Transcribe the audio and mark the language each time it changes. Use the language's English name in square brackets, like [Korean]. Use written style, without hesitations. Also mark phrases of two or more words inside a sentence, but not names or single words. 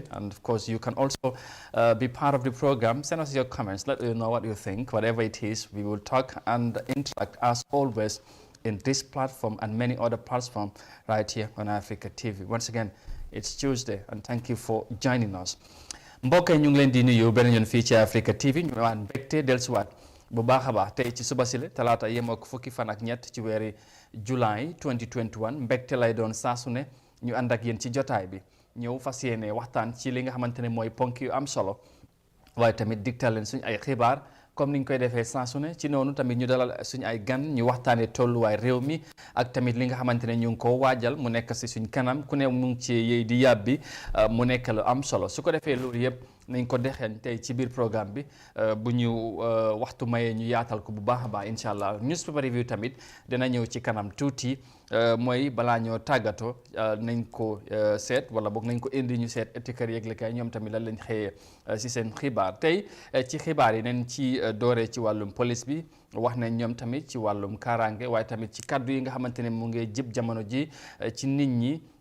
[English] And of course, you can also be part of the program. Send us your comments, let us know what you think. Whatever it is, we will talk and interact as always in this platform and many other platforms right here on Africa TV. Once again, it's Tuesday, and thank you for joining us. [Wolof] Mbokk ñu ngi leen di nuyu beneen yoon fii ci Africa TV ñu waan mbégte dellusiwaat bu baax a baax tey ci suba si la talaata yem ak fukki fan ak ñett ci weeri July 2021 mbégte lay doon saa su ne ñu ànd ak yéen ci jotaay bi ñëw fas yéene waxtaan ci li nga xamante ne mooy ponk yu am solo waaye tamit digtal leen suñu ay xibaar comme niñ koy defee saa su ne ci noonu tamit ñu dalal suñu ay gan ñu waxtaanee tolluwaay réew mi ak tamit li nga xamante ne ñu ngi ko waajal mu nekk si suñ kanam ku ne mu ngi ci yey di yàbbi mu nekk lu am solo su ko defee loolu yëpp nañ ko dexeen tey ci biir programme bi bu ñu waxtu mayee ñu yaatal ko bu baax a baax [Arabic] إن شاء الله [English] newspaper review [Wolof] tamit dina ñëw ci kanam tuuti mooy balaa ñoo tàggatoo nañ ko seet wala boog nañ ko indi ñu seet étikër yëglekaay ñoom tamit lan lañ xëyee si seen xibaar tey ci xibaar yi nañ ci dooree ci wàllum police bi wax nañ ñoom tamit ci wàllum kaaraange waaye tamit ci kaddu yi nga xamante ne mu ngi jib jamono ji ci nit ñi